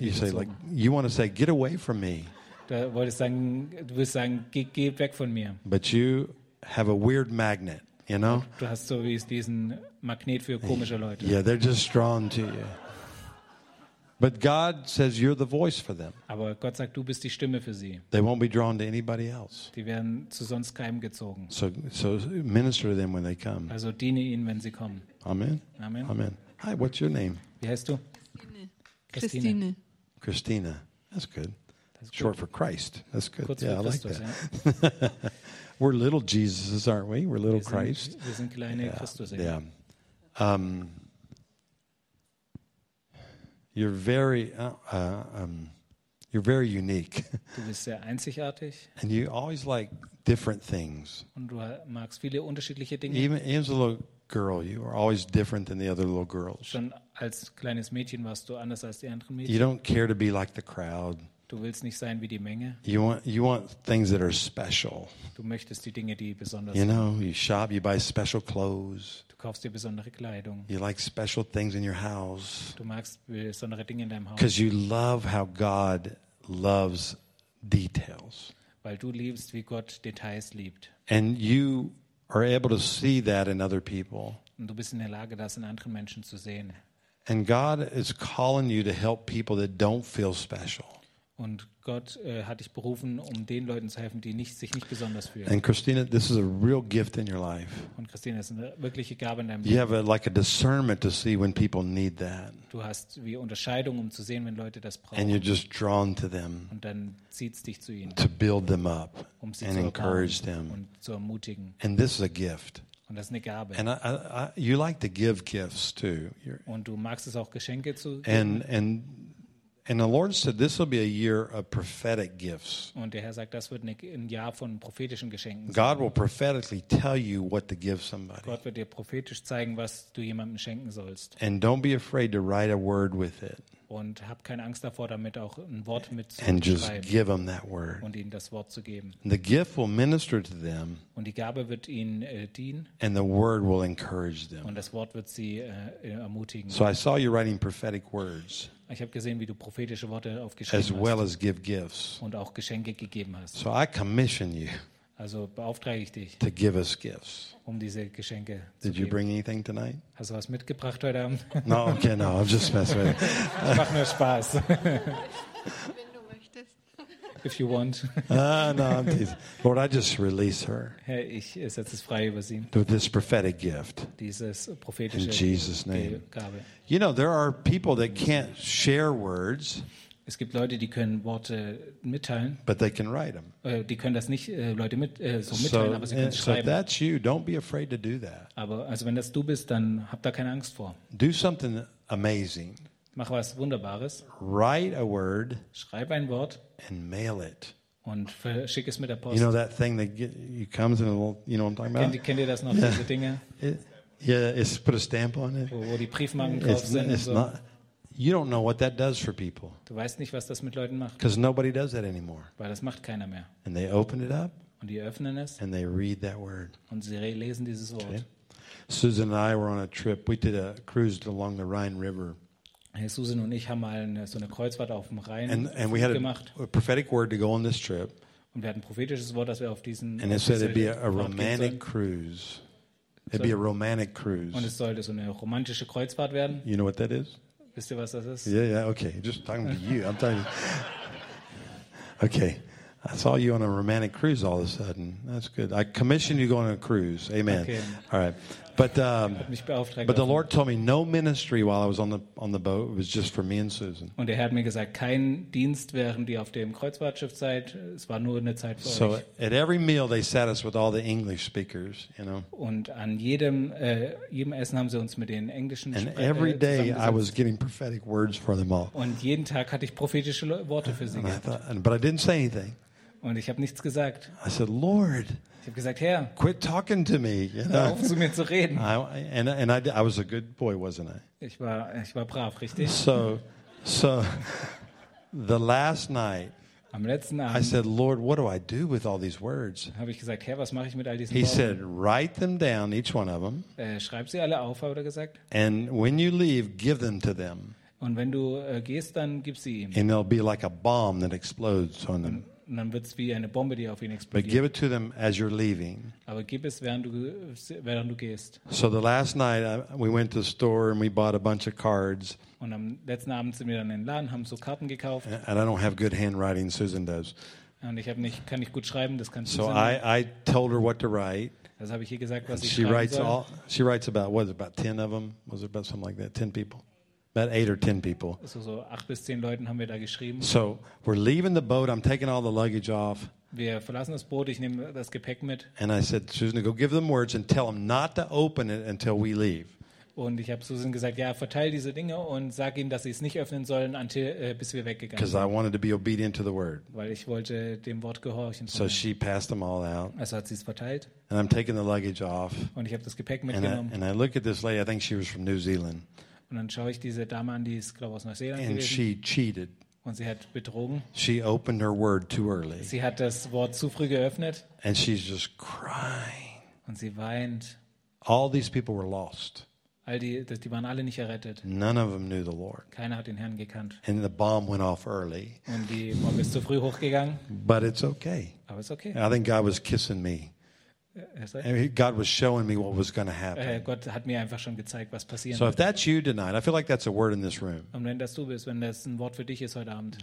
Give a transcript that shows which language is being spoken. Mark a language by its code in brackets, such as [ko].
[en] you say, like, you want to say, get away from me. [de] Du wirst sagen, geh weg von mir. [en] But you have a weird magnet, you know? [de] Du hast so wie diesen Magnet für komische Leute. [en] Yeah, they're just drawn to you. But God says you're the voice for them. [de] Aber Gott sagt, du bist die Stimme für sie. [en] They won't be drawn to anybody else. [de] Die werden zu sonst keinem gezogen. [en] So minister to them when they come. [de] Also diene ihnen, wenn sie kommen. [en] Amen. Amen. Amen. Hi, what's your name? [de] Wie heißt du? [en] Christine. Christina. That's good. That's short good. For Christ. That's good. [de] Kurz [en] yeah, I like Christus, that. Yeah. We're little Jesuses, aren't we? We're little Christ. [de] Wir sind kleine [en] yeah. [de] Christus. [en] Yeah. You're very unique. [de] Du bist sehr einzigartig. [en] And you always like different things. [de] Und du magst viele unterschiedliche Dinge. [en] Even as a little girl, you are always different than the other little girls. [de] Schon als kleines Mädchen warst du anders als die anderen Mädchen. [en] You don't care to be like the crowd. [de] Du willst nicht sein wie die Menge. [en] You want things that are special. [de] Du möchtest die Dinge, die besonders sind. [en] You know, you shop, you buy special clothes. [de] Du kaufst dir besondere Kleidung. [en] You like special things in your house. [de] Du magst besondere Dinge in deinem Haus. [en] Because you love how God loves details. [de] Weil du liebst, wie Gott Details liebt. [en] And you are able to see that in other people. [de] Und du bist in der Lage, das in anderen Menschen zu sehen. [en] And God is calling you to help people that don't feel special. [de] Und Gott hat dich berufen, um den Leuten zu helfen, die nicht, sich nicht besonders fühlen. [en] And Christina, this is a real gift in your life. [de] Und Christina, das ist eine wirkliche Gabe in deinem Leben. [en] You have a discernment to see when people need that. [de] Du hast wie Unterscheidung, um zu sehen, wenn Leute das brauchen. [en] And you're just drawn to them. [de] Und dann zieht's dich zu ihnen. [en] To build them up. [de] Um sie zu [en] encourage them. [de] Und zu ermutigen. [en] And this is a gift. [de] Und das ist eine Gabe. [en] And I you like to give gifts too. You're, [de] und du magst es auch, Geschenke zu geben. [en] And the Lord said, "This will be a year of prophetic gifts." [de] Und der Herr sagt, das wird ein Jahr von prophetischen Geschenken. [en] God will prophetically tell you what to give somebody. [de] Gott wird dir prophetisch zeigen, was du jemandem schenken sollst. [en] And don't be afraid to write a word with it. [de] Und hab keine Angst davor, damit auch ein Wort mitzuschreiben. [en] And just give them that word. [de] Und ihnen das Wort zu geben. [en] The gift will minister to them. [de] Und die Gabe wird ihnen dienen. [en] And the word will encourage them. [de] Und das Wort wird sie ermutigen. [en] So I saw you writing prophetic words. [de] Ich habe gesehen, wie du prophetische Worte aufgeschrieben hast. [en] As well as give gifts. [de] Und auch Geschenke gegeben hast. [en] So I commission you. [de] Also beauftrage ich dich. [en] To give us gifts. [de] Um diese Geschenke [en] Did [de] zu geben. [en] Did you bring anything tonight? [de] Hast du was mitgebracht heute Abend? [en] No, okay, no, I'm just messing with you. [de] Ich mache nur Spaß. Wenn du möchtest. [en] If you want. No, I'm teasing. Lord, I just release her. [de] Herr, ich setze es frei über sie. [en] To this prophetic gift. [de] Dieses prophetische [en] In Jesus' name. [de] Gabe. [en] You know, there are people that can't share words. [de] Es gibt Leute, die können Worte mitteilen. [en] But they can write them. [de] Die können das nicht Leute mit so mitteilen, so, aber sie können so schreiben. [en] So that's you. Don't be afraid to do that. [de] Aber also wenn das du bist, dann hab da keine Angst vor. [en] Do something amazing. [de] Mach was Wunderbares. [en] Write a word. [de] Schreib ein Wort. [en] And mail it. [de] Und verschick es mit der Post. [en] You know that thing that you comes in a little, you know what I'm talking about? [de] Kennt ihr das noch, diese Dinge? [en] Yeah, it's put a stamp on it. [de] Wo die Briefmarken drauf [en] it's, [de] sind. [en] It's [de] so. [en] Not, you don't know what that does for people. [de] Du weißt nicht, was das mit Leuten macht. [en] Because nobody does that anymore. [de] Weil das macht keiner mehr. [en] And they open it up. [de] Und die öffnen es. [en] And they read that word. [de] Und sie lesen dieses Wort. Okay. [en] Susan and I were on a trip. We did a cruise along the Rhine River. [de] Susan und ich haben mal so eine Kreuzfahrt auf dem Rhein gemacht. [en] A prophetic word to go on this trip. [de] Und wir hatten ein prophetisches Wort, dass wir auf diesen [en] And it said it'd be a romantic cruise. It'd be a romantic cruise. [de] Und es sollte so eine romantische Kreuzfahrt werden. [en] You know what that is? [de] Wisst ihr, was das ist? [en] Yeah, okay. Just talking to you. I'm talking. Okay. I saw you on a romantic cruise all of a sudden. That's good. I commissioned you to go on a cruise. Amen. Okay. All right. But the Lord told me no ministry while I was on the boat. It was just for me and Susan. [de] Und er hat mir gesagt, kein Dienst während ihr auf dem Kreuzfahrtschiff seid. Es war nur eine Zeit für euch. [en] So at every meal they sat us with all the English speakers, you know. [de] Und an jedem Essen haben sie uns mit den englischen [en] And every day I was getting prophetic words for them all. [de] Und jeden Tag hatte ich prophetische Worte für sie. [en] But I didn't say anything. [de] Und ich habe nichts gesagt. [en] I said, Lord. [de] Ich habe gesagt, Herr, [en] quit talking to me. You know? [de] Hör auf, zu mir zu reden. [en] I was a good boy, wasn't I? [de] Ich war brav, richtig? [en] So the last night, [de] am letzten Abend, [en] I said, Lord, what do I do with all these words? [de] Habe ich gesagt, Herr, was mache ich mit all diesen [en] He [de] Worten? [en] He said, write them down, each one of them. [de] Schreib sie alle auf, hat er gesagt. [en] And when you leave, give them to them. [de] Und wenn du gehst, dann gib sie ihm. [en] And it'll be like a bomb that explodes on them. [de] Und dann wird es wie eine Bombe, die auf ihn explodiert. [en] But give it to them as you're leaving. [de] Aber gib es, während du gehst. [en] So the last night, we went to the store and we bought a bunch of cards. [de] Und am letzten Abend sind wir dann in den Laden, haben so Karten gekauft. [en] And I don't have good handwriting, Susan does. [de] Und ich habe nicht, kann nicht gut schreiben, das kann Susan. [en] So I told her what to write. [de] Das habe ich ihr gesagt, was ich schreiben soll. [en] She writes about, what is it, about 10 of them? Was it about something like that? 10 people? About 8 or 10 people. [de] Also so 8 bis 10 Leuten haben wir da geschrieben. [en] So we're leaving the boat, I'm taking all the luggage off. [de] Wir verlassen das Boot, ich nehme das Gepäck mit. [en] And I said, Susan, go give them words and tell them not to open it until we leave. [de] Und ich habe Susan gesagt, ja, verteile diese Dinge und sag ihnen, dass sie es nicht öffnen sollen, bis wir weggegangen sind. [en] Because I wanted to be obedient to the word. [de] Weil ich wollte dem Wort gehorchen. [en] So she passed them all out. [de] Also hat sie es verteilt. [en] And I'm taking the luggage off. [de] Und ich habe das Gepäck mitgenommen. [en] And I look at this lady, I think she was from New Zealand. [de] Und dann schaue ich diese Dame an, die ist, glaube ich, aus Neuseeland [en] and [de] gewesen. [en] And she cheated. [de] Und sie hat betrogen. [en] She opened her word too early. [de] Sie hat das Wort zu früh geöffnet. [en] And she's just crying. [de] Und sie weint. [en] All these people were lost. [de] All die waren alle nicht errettet. [en] None of them knew the Lord. [de] Keiner hat den Herrn gekannt. [en] And the bomb went off early. [de] Und die Bombe ist zu früh hochgegangen. [en] But it's okay. [de] Aber ist okay. [en] And I think God was kissing me. God was showing me what was going to happen. [de] Gott hat mir einfach schon gezeigt, was passieren wird. [en] So if that's you tonight, I feel like that's a word in this room. [de] Und wenn das du bist, wenn das ein Wort für dich ist heute Abend.